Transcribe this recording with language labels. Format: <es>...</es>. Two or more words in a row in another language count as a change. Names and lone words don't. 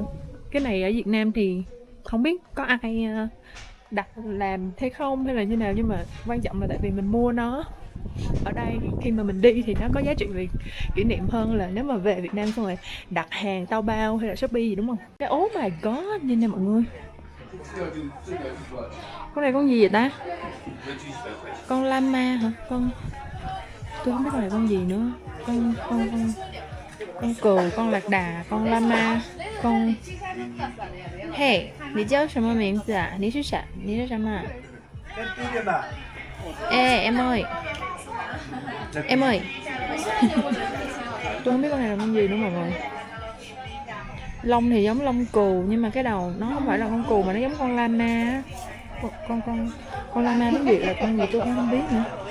<vi>Cái này ở Việt Nam thì không biết có ai đặt làm hay không hay là như nào, nhưng mà quan trọng là tại vì mình mua nó ở đây, khi mà mình đi thì nó có giá trị về kỷ niệm hơn là nếu mà về Việt Nam xong rồi đặt hàng Taobao hay là Shopee gì, đúng không?</vi> <en>Cái oh my god,</en> <vi>nhìn nè mọi người, con này con gì vậy ta? Con llama hả? Tôi không biết con này con gì nữa. Con cừu, con lạc đà, con llama, con...</vi> <zh>Hey, 你叫什么名字啊？你是什么？</zh> <vi>Ê, em ơi. Tôi không biết con này là con gì nữa mọi người. Lông thì giống lông cừu, nhưng mà cái đầu nó không phải là con cừu mà nó giống con llama. Con llama tiếng Việt là con gì tôi cũng không biết nữa.</vi>